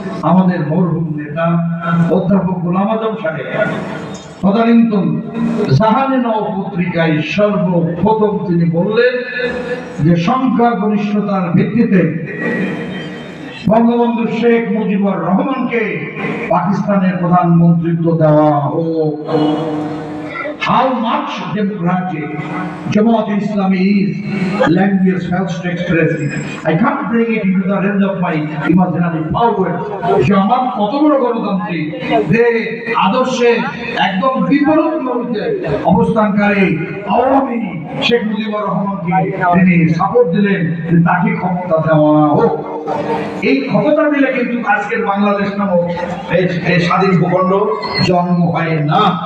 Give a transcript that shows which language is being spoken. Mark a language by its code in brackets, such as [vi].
[bn] আমাদের মরহুম নেতা অধ্যাপক গোলাম আজম সাহেব তদানীন্তন জাহানে নও পত্রিকায় সর্বপ্রথম তিনি বললেন যে সংখ্যাগরিষ্ঠতার ভিত্তিতে বঙ্গবন্ধু শেখ মুজিবুর রহমানকে পাকিস্তানের প্রধানমন্ত্রিত্ব দেওয়া হোক। [en] how much democratic Jamaat Islami is, language fails to express it. I can't bring it into the range of my imaginary power. [bn] Jamaat কত বড় গণতান্ত্রিক যে আদর্শে একদম বিপরীত বিপরীতে অবস্থানকারী আওয়ামী শেখ মুজিবুর রহমানকে তিনি সাপোর্ট দিলেন যে তাকে ক্ষমতা দেওয়া হোক। এই ক্ষমতা দিলে কিন্তু আজকের বাংলাদেশ নামক এই স্বাধীন ভূখণ্ড জন্ম হয় না।